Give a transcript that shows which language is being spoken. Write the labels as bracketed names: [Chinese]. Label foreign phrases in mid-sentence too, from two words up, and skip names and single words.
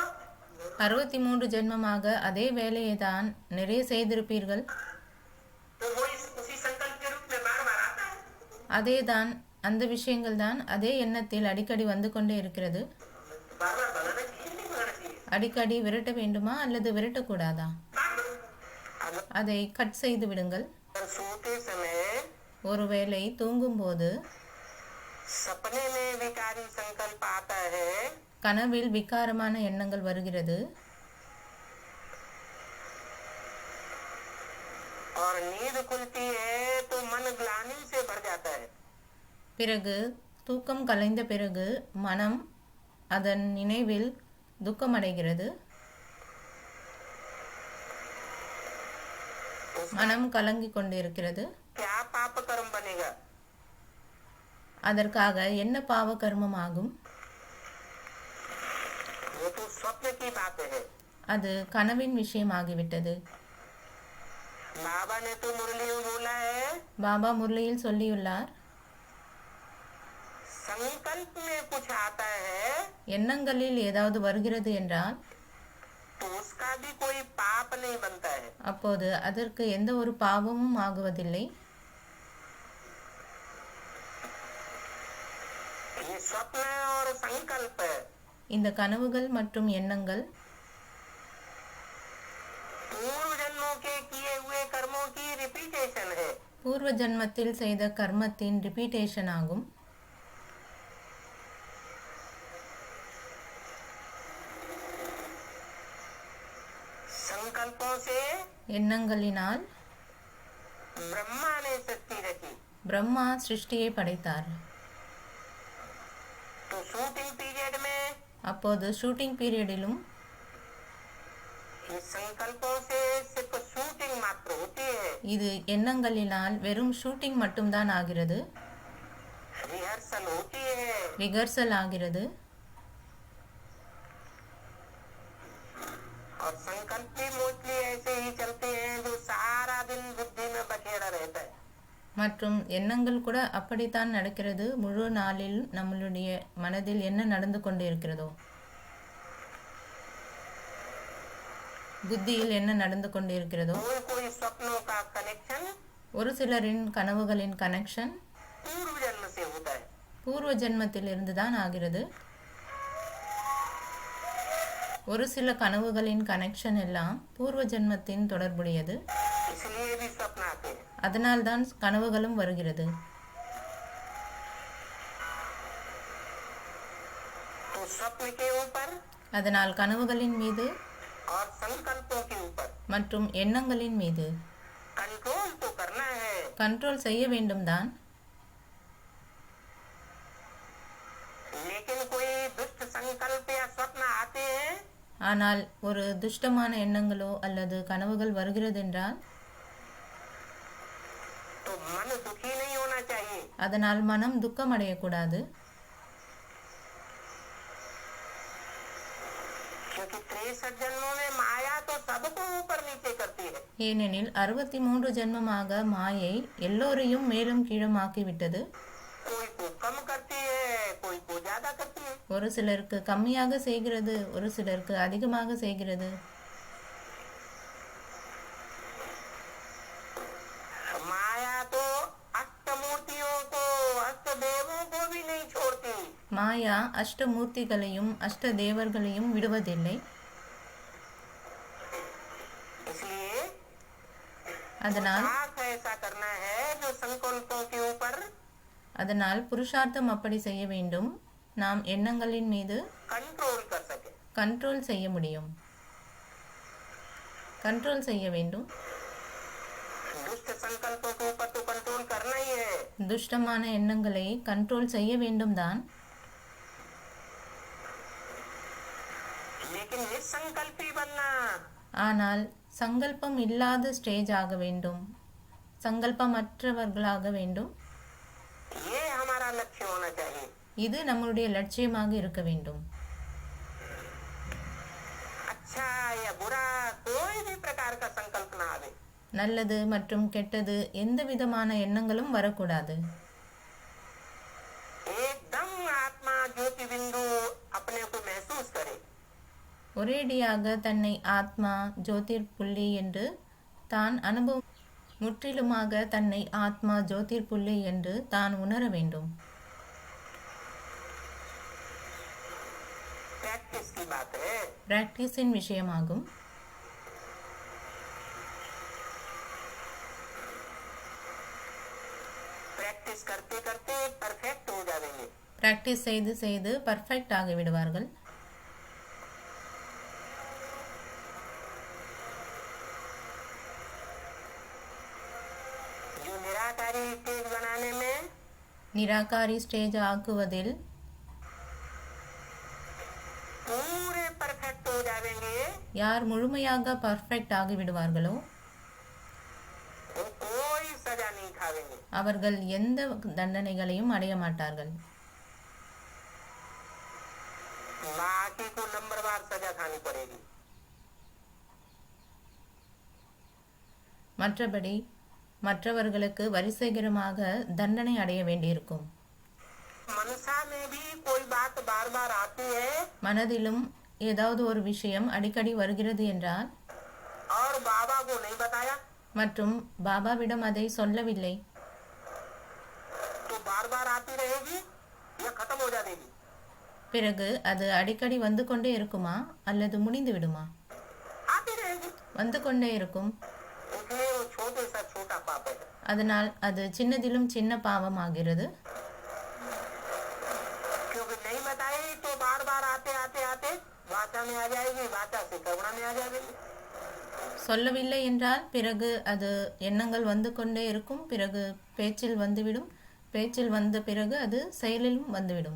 [Tamil] 63 ஜென்மமாக அதே வேலையை தான் நிறைய செய்திருப்பீர்கள். [Hindi] तो वही उसी संकल्प के रूप में बार बार आता है। [Tamil] அதே தான், அந்த விஷயங்கள் தான் அதே எண்ணத்தில் அடிக்கடி வந்து கொண்டே இருக்கிறது. [Hindi] बार बार भगाना चाहिए नहीं भगाना चाहिए? [Tamil] அடிக்கடி விரட்ட வேண்டுமா அல்லது விரட்டக்கூடாதா? அதை கட் செய்து விடுங்கள். [Hindi] अगर सोते समय [Tamil] ஒருவேளை தூங்கும்போது [Hindi] सपने में विकारी संकल्प आता है [Tamil] கனவில் விகாரமான எண்ணங்கள் வருகிறது. [Hindi] और नींद खुलती है तो मन ग्लानि से भर जाता है। [Tamil] பிறகு தூக்கம் கலைந்த பிறகு மனம் அதன் நினைவில் துக்கமடைகிறது. மனம் கலங்கிக் கொண்டிருக்கிறது. [Hindi] क्या पाप कर्म बनेगा? [Tamil] அதற்காக என்ன பாவ கர்மம் ஆகும்? [Hindi] वो तो स्वप्न की बात है। [Tamil] அது கனவின் விஷயமாகிவிட்டது. [Hindi] बाबा ने तो मुरली में बोला है [Tamil] பாபா முரளியில் சொல்லியுள்ளார், [Hindi] संकल्प में कुछ आता है [Tamil] எண்ணங்களில் ஏதாவது வருகிறது என்றால் [Hindi] तो उसका भी कोई पाप नहीं बनता है। [Tamil] அப்போது அதற்கு எந்த ஒரு பாவமும் ஆகுவதில்லை. [Hindi] ये स्वप्न और संकल्प [Tamil] இந்த கனவுகள் மற்றும் எண்ணங்கள் [Hindi] पूर्व जन्मों के किए हुए कर्मों की रिपीटेशन है। [Tamil] பூர்வ ஜன்மத்தில் செய்த கர்மத்தின் ரிப்பீட்டேஷன் ஆகும். [Hindi] संकल्पों से [Tamil] எண்ணங்களினால் [Hindi] ब्रह्मा ने सृष्टि रची। [Tamil] பிரம்மா சிருஷ்டியை படைத்தார். [Hindi] तो [English] shooting period [Hindi] में [Tamil] அப்போது [English] shooting periodilum [Hindi] ये संकल्पों से सिर्फ शूटिंग मात्र होती है। [Tamil] இது எண்ணங்களினால் வெறும் ஷூட்டிங் மட்டும்தான் ஆகிறது, [Hindi] रिहर्सल होती है। [Tamil] ரிகர்சல் ஆகிறது. [Hindi] और संकल्प भी मोस्टली ऐसे ही चलते हैं जो सारा दिन बुद्धि में बखेड़ा रहता है। [Tamil] மற்றும் எண்ணங்கள் கூட அப்படித்தான் நடக்கிறது. முழு நாளில் நம்மளுடைய மனதில் என்ன நடந்து கொண்டு இருக்கிறதோ, புத்தியில் என்ன நடந்து கொண்டு இருக்கிறதோ, [Hindi] कोई कोई स्वप्नों का कनेक्शन [Tamil] ஒரு சிலரின் கனவுகளின் கனெக்ஷன் [Hindi] पूर्व जन्म से होता है। [Tamil] பூர்வ ஜென்மத்தில் இருந்துதான் ஆகிறது. ஒரு சில கனவுகளின் கனெக்ஷன் எல்லாம் பூர்வ ஜென்மத்தின் தொடர்புடையது. [Hindi] इसलिए भी स्वप्न आते हैं। [Tamil] அதனால்தான் கனவுகளும் வருகிறது. [Hindi] तो स्वप्न के ऊपर [Tamil] அதனால் கனவுகளின் மீது [Hindi] और संकल्पों के ऊपर [Tamil] மற்றும் எண்ணங்களின் மீது [Hindi] कंट्रोल तो करना है। [Tamil] கண்ட்ரோல் செய்ய வேண்டும் தான். [Hindi] लेकिन कोई दुष्ट संकल्प या स्वप्न आते हैं [Tamil] ஆனால் ஒரு துஷ்டமான எண்ணங்களோ அல்லது கனவுகள் வருகிறதென்றால் [Hindi] तो मन दुखी नहीं होना चाहिए। [Tamil] அதனால் மனம் துக்கமடையக்கூடாது. [Hindi] क्योंकि 63 जन्मों में माया तो सबको ऊपर नीचे करती है। [Tamil] ஏனெனில் 63 ஜென்மமாக மாயை எல்லோரையும் மேலும் கீழும் ஆக்கிவிட்டது. [Hindi] कोई को कम करती है, कोई को ज्यादा करती है। [Tamil] ஒரு சிலருக்கு கம்மியாக செய்கிறது, ஒரு சிலருக்கு அதிகமாக செய்கிறது. [Hindi] माया तो अष्टमूर्तियों को अष्टदेवों को भी नहीं छोड़ती। [Tamil] மாயா அஷ்டமூர்த்திகளையும் அஷ்ட தேவர்களையும் விடுவதில்லை. [Hindi] इसलिए [Tamil] அதனால் [Hindi] साथ ऐसा करना है जो संकल्पों के ऊपर [Tamil] அதனால் புருஷார்த்தம் அப்படி செய்ய வேண்டும், நாம் எண்ணங்களின் மீது [Hindi] कंट्रोल कर सके। [Tamil] கண்ட்ரோல் செய்ய முடியும், கண்ட்ரோல் செய்ய வேண்டும். [Hindi] दुष्ट संकल्पों के ऊपर तो कंट्रोल करना ही है। [Tamil] துஷ்டமான எண்ணங்களை கண்ட்ரோல் செய்ய வேண்டும் தான். [Hindi] लेकिन निसंकल्पी बनना [Tamil] ஆனால் சங்கல்பம் இல்லாத ஸ்டேஜ் ஆக வேண்டும், சங்கல்பமற்றவர்களாக வேண்டும். [Hindi] ये हमारा लक्ष्य होना चाहिए। [Tamil] இது நம்முடைய லட்சியமாக இருக்க வேண்டும். [Hindi] अच्छा या बुरा कोई भी प्रकार का संकल्प ना आवे। [Tamil] நல்லது மற்றும் கெட்டது எந்த விதமான எண்ணங்களும் வரக்கூடாது. [Hindi] एकदम आत्मा ज्योति बिंदु अपने को महसूस करे। [Tamil] ஒரேடியாக தன்னை ஆத்மா ஜோதிர் புள்ளி என்று தான் அனுபவம், முற்றிலுமாக தன்னை ஆத்மா ஜோதிர் புள்ளி என்று தான் உணர வேண்டும். [Hindi] प्रैक्टिस की बात है। [Tamil] பிராக்டிஸின் விஷயமாகும். [Hindi] प्रैक्टिस करते करते परफेक्ट हो जाएंगे। [Tamil] பிராக்டிஸ் செய்து செய்து பர்ஃபெக்ட் ஆகி விடுவார்கள். [Hindi] जो निराकारी स्टेज बनाने में [Tamil] நிராகாரி ஸ்டேஜ் ஆக்குவதில் [Hindi] पूरे परफेक्ट हो जाएंगे, [Tamil] யார் முழுமையாக பர்ஃபெக்ட் ஆகி விடுவார்களோ [Hindi] वो कोई सजा नहीं खावेंगे। [Tamil] அவர்கள் எந்த தண்டனைகளையும் அடைய மாட்டார்கள். [Hindi] बाकी को नंबरवार सजा खानी पड़ेगी। [Tamil] மற்றபடி மற்றவர்களுக்கு வரிசைகரமாக தண்டனை அடைய வேண்டியிருக்கும். [Hindi] मनसा में भी कोई बात बार बार आती है [Tamil] மனதிலும் ஏதாவது ஒரு விஷயம் அடிக்கடி வருகிறது என்றால் [Hindi] और बाबा को नहीं बताया [Tamil] மற்றும் பாபாவிடம் அதை சொல்லவில்லை, [Hindi] तो बार बार आती रहेगी या खत्म हो जाएगी। [Tamil] பிறகு அது அடிக்கடி வந்து கொண்டே இருக்குமா அல்லது முடிந்து விடுமா? [Hindi] आती रहेगी। [Tamil] வந்து கொண்டே இருக்கும். [Hindi] इसलिए वो छोटे सा छोटा पाप है। [Tamil] அதனால் அது சின்னதிலும் சின்ன பாவம் ஆகிறது. [Hindi] क्योंकि नहीं बताई तो बार बार आते आते आते वाचा में आ जाएगी, वाचा से कर्मणा में आ जाएगी। [Tamil] சொல்லவில்லை என்றால் பிறகு அது எண்ணங்கள் வந்து கொண்டே இருக்கும், பிறகு பேச்சில் வந்துவிடும், பேச்சில் வந்த பிறகு அது செயலிலும் வந்துவிடும்.